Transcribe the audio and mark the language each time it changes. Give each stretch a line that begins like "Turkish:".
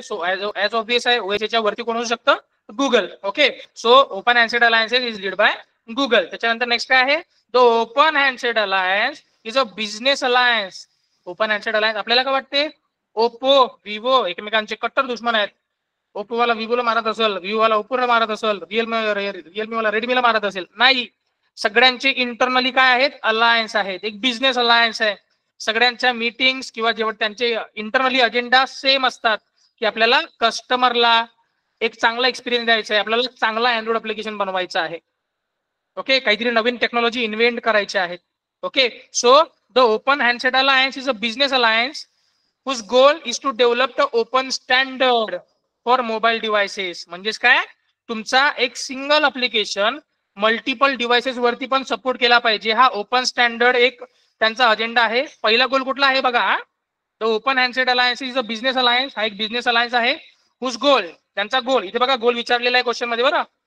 English: so as obvious
Marathi: आहे ओएचच्या वरती कोण होऊ शकतं? Google.
English: Okay, so open handset alliances is lead by Google.
Marathi: त्याच्यानंतर नेक्स्ट काय आहे?
English: The open handset alliance is a business alliance.
Marathi: Open handset alliance आपल्याला काय वाटते? ओप्पो, विवो एकमेकांचे कट्टर दुश्मन आहेत. ओप्पो वाला विवोला मारत असेल, विवो वाला ओप्पोला मारत असेल, रिअलमी वाला रेडमीला मारत असेल. नाही, सगळ्यांचे इंटरनली काय आहेत? अलायन्स आहेत. एक बिझनेस अलायन्स आहे. सगळ्यांच्या मीटिंग्स किंवा जेव्हा त्यांचे इंटरनली अजेंडा सेम असतात की आपल्याला कस्टमरला एक चांगला एक्सपिरियन्स द्यायचा आहे, आपल्याला चांगला अँड्रॉइड ऍप्लिकेशन बनवायचं आहे. ओके, काहीतरी नवीन टेक्नॉलॉजी इन्व्हेंट करायचे आहेत.
English: Okay, so the open handset alliance is a business alliance whose goal is to develop the open standard for mobile devices.
Marathi: म्हणजेच काय? तुमचा एक सिंगल अप्लिकेशन मल्टिपल डिव्हाइसेस वरती पण सपोर्ट केला पाहिजे. हा ओपन स्टँडर्ड एक त्यांचा अजेंडा आहे. पहिला गोल कुठला आहे बघा?
English: The open handset alliance is a business alliance.
Marathi: हा एक बिझनेस अलायन्स आहे. हुज गोल, त्यांचा गोल इथे बघा, गोल विचारलेला आहे क्वेश्चन मध्ये बरं.